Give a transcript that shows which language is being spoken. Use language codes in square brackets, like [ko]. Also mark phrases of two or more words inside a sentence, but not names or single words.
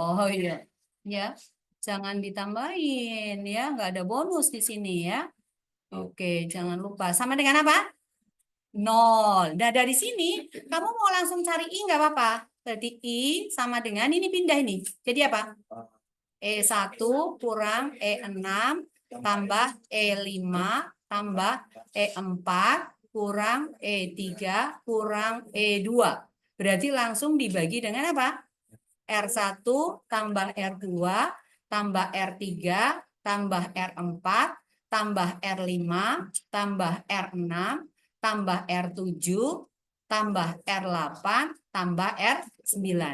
[id] Oh iya. Ya. Jangan ditambahin ya, nggak ada bonus di sini ya. Oke, jangan lupa. Sama dengan apa? 0. Nah, dari sini kamu mau langsung cari I nggak apa-apa. Berarti I sama dengan ini pindah ini. Jadi apa? E1 kurang E6 tambah E5 tambah E4 kurang E3 kurang E2. Berarti langsung dibagi dengan apa? R1 tambah R2 tambah R3 tambah R4 tambah R5 tambah R6 tambah R7 tambah R8 tambah R9.